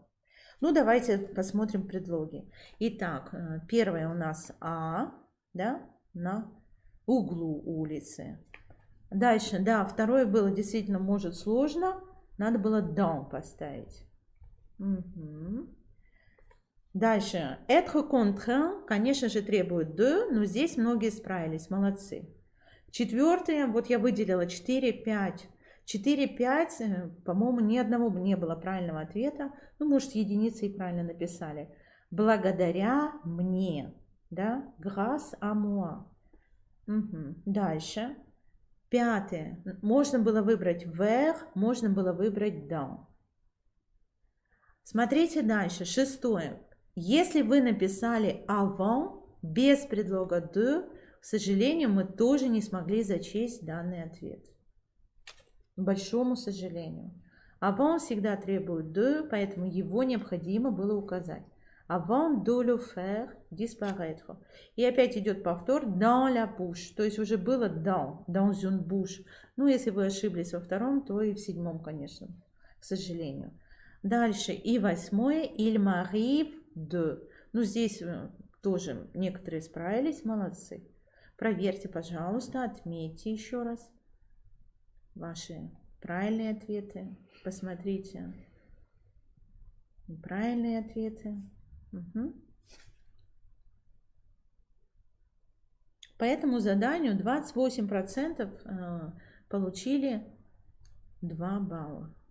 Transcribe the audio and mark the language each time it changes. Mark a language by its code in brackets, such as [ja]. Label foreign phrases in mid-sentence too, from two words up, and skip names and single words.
[ru] Ну, давайте посмотрим предлоги. Итак, первое у нас А, да, на углу улицы. Дальше, да, второе было действительно, может, сложно. Надо было dans поставить. Дальше, [fr] être contraint, [ru] конечно же, требует de, но здесь многие справились, молодцы. Четвертое, вот я выделила 4, 5. 4-5, по-моему, ни одного не было правильного ответа. Ну, может, единицы и правильно написали. Благодаря мне. Да? [fr] Grâce à moi. [ru] Дальше. Пятое. Можно было выбрать vers, можно было выбрать dans. Смотрите дальше. Шестое. Если вы написали avant без предлога de, к сожалению, мы тоже не смогли зачесть данный ответ. К большому сожалению. Avant всегда требует de, поэтому его необходимо было указать. [fr] Avant de le faire disparaître. [ru] И опять идет повтор [fr] dans la bouche. [ru] То есть уже было [fr] dans une bouche. [ru] Ну, если вы ошиблись во втором, то и в седьмом, конечно, к сожалению. Дальше. И восьмое. [fr] Il m'arrive de. [ru] Ну, здесь тоже некоторые справились. Молодцы. Проверьте, пожалуйста, отметьте еще раз ваши правильные ответы. Посмотрите. Правильные ответы. По этому заданию 28% получили 2 балла.